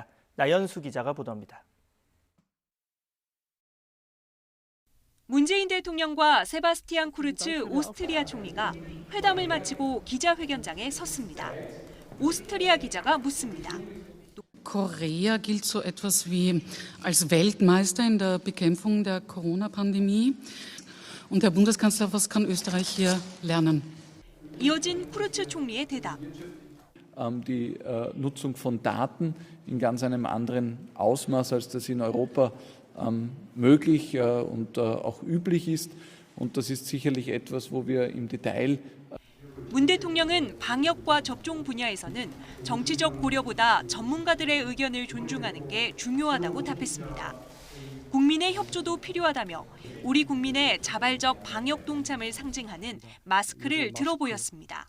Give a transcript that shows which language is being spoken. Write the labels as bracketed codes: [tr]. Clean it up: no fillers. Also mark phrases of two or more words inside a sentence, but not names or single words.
[ko] 나연수 기자가 보도합니다. 문재인 대통령과 세바스티안 쿠르츠 오스트리아 총리가 회담을 마치고 기자회견장에 섰습니다. 오스트리아 기자가 묻습니다. [de] Korea gilt so etwas wie als Weltmeister in der Bekämpfung der Corona-Pandemie. Und Herr Bundeskanzler, was kann Österreich hier lernen? [ko] 이어진 쿠르츠 총리의 대답. [de] Die Nutzung von Daten in ganz einem anderen Ausmaß, als das in Europa möglich und auch üblich ist. Und das ist sicherlich etwas, wo wir im Detail [ko] 문 대통령은 방역과 접종 분야에서는 정치적 고려보다 전문가들의 의견을 존중하는 게 중요하다고 답했습니다. 국민의 협조도 필요하다며 우리 국민의 자발적 방역 동참을 상징하는 마스크를 들어보였습니다.